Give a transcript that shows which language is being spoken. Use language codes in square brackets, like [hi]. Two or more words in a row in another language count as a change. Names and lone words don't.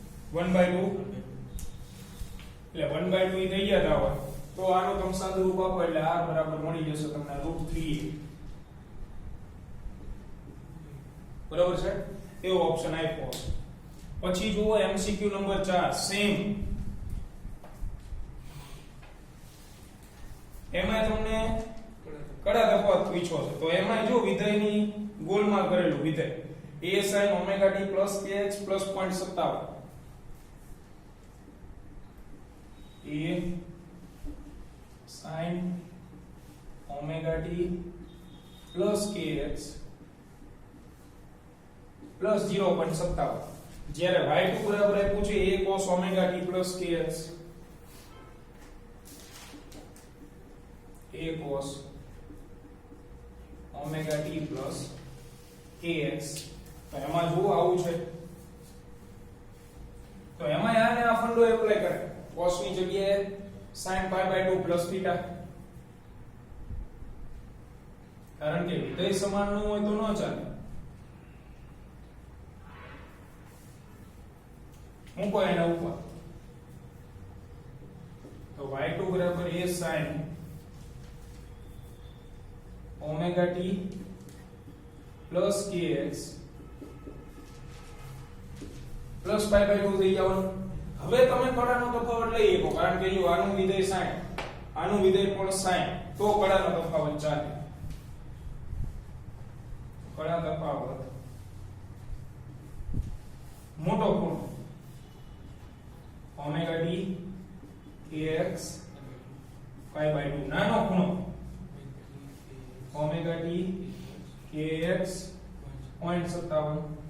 [gu] 1/2 એટલે 1/2 ઈ થઈ ગયા હોય તો આનો તમે સાદું રૂપ આપો એટલે r બરાબર મળી જશે તમને √3a બરાબર છે એવો ઓપ્શન આપ્યો પછી જુઓ MCQ નંબર 4 સેમ એમાં તમને કડા તફાવત પૂછ્યો છે તો એમાં જો વિધેયની ગોલમાં કરેલું વિધેય [en] a sin omega t plus kx plus 0.57 a sin omega t plus kx plus 0.57 [gu] જ્યારે y2 બરાબર આપ્યું છે [en] a cos omega t plus kx a cos omega t plus kx [gu] તો એમાં જો આવું છે તો એમાં આને આ ફંડો એપ્લાય કરે cos ની જગ્યાએ [en] sin pi/2 plus theta [gu] કારણ કે વિધેય સમાન ન હોય તો ન ચાલે મૂકો એના ઉપર તો y2 બરાબર [en] a sin omega t plus kx plus pi/2 [gu] થઈ જવાનું હવે તમે કડાનો તફાવત લઈ શકો કારણ કે જો આનું વિધેય sin આનું વિધેય પણ sin તો કડાનો તફાવત ચાલે કડા તફાવત મોટો ખૂણો [en] omega t kx pi/2 [gu] નાનો ખૂણો [en] omega t kx 0.57